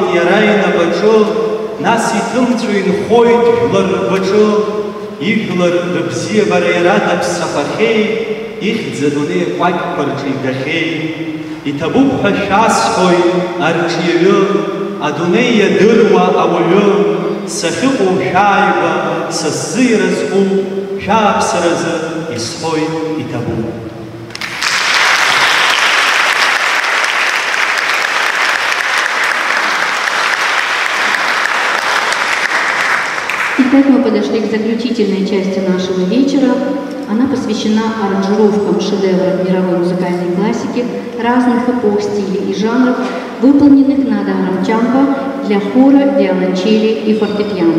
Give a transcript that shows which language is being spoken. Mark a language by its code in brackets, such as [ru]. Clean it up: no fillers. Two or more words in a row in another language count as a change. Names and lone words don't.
[ab] иара инапаҿы, нас иҭымҵәо инхоит жәлар ргәаҿы, ижәлар рыбзиабара иара даԥсахахьеи, ихьӡ адунеи акәакьқәа рҿы игахьеи, иҭабуп ҳәа шәасҳәоит арҿиаҩы, адунеи иадыруа ауаҩы, сахьыҟоу шәааигәа, са сзы иразҟу, шәааԥсаразы исҳәоит иҭабуп. [ru] Итак, мы подошли к заключительной части нашего вечера. Она посвящена аранжировкам шедевров мировой музыкальной классики разных эпох, стилей и жанров, выполненных Надаром Чампа для хора, виолончели и фортепиано.